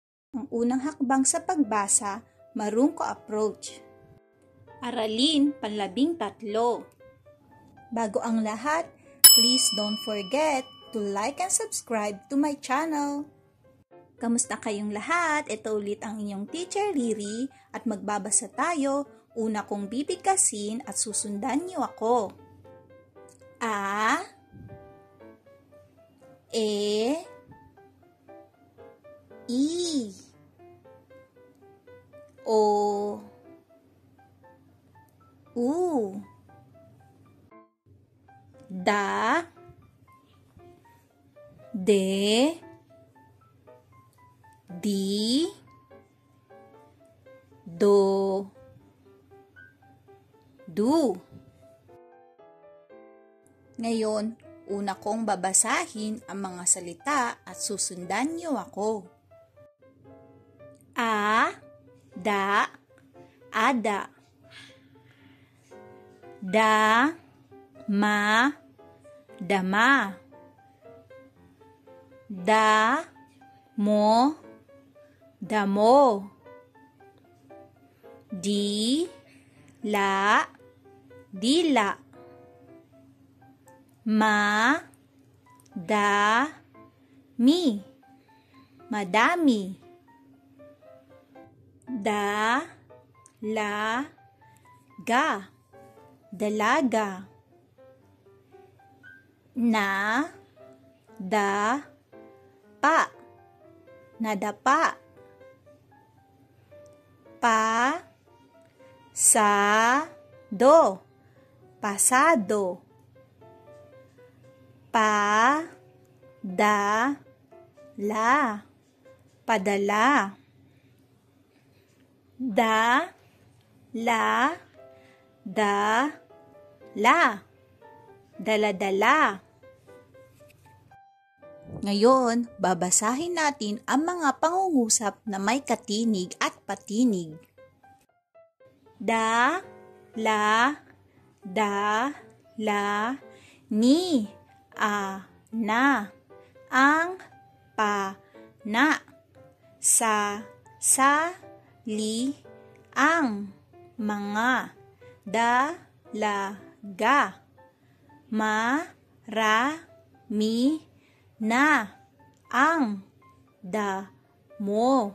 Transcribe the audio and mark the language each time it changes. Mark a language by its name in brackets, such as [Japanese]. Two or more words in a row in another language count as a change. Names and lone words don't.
[Filipino] Ang unang hakbang sa pagbasa, marungko approach. Aralin, panlabing-3. Bago ang lahat, [English] please don't forget to like and subscribe to my channel. [Filipino] Kamusta kayong lahat? Ito ulit ang inyong teacher Riri at magbabasa tayo. Una kong bibigkasin at susundan niyo ako. A, E, I, O, U, Da, De, Di, Do, Du. Ngayon, una kong babasahin ang mga salita at susundan niyo ako. A, da, ada. Da, ma, dama. Da, mo, damo. Di, la, dila. Ma, da, mi, madami. Da, la, ga, dalaga. Na, da, pa, nadapa. Pa, sa, do, pasado. Pa, da, la, padala. Da, la, da, la, daladala. Ngayon, babasahin natin ang mga pangungusap na may katinig at patinig. Da, la, da, la, ni, a, na, ang, pa, na, sa, li, ang, mga, da, la, ga, ma, ra, mi, na, ang, da, mo.